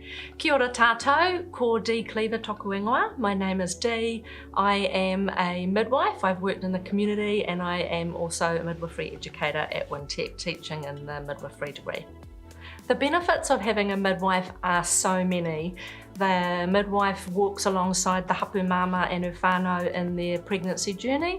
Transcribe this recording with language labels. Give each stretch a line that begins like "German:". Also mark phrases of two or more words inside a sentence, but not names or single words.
Māori: Kia ora tātou, ko Dee Cleaver toku ingoa.
English: My name is Dee. I am a midwife. I've worked in the community and I am also a midwifery educator at Wintec, teaching in the midwifery degree. The benefits of having a midwife are so many. The midwife walks alongside the
Māori: hapu mama
English: and her whānau in their pregnancy journey.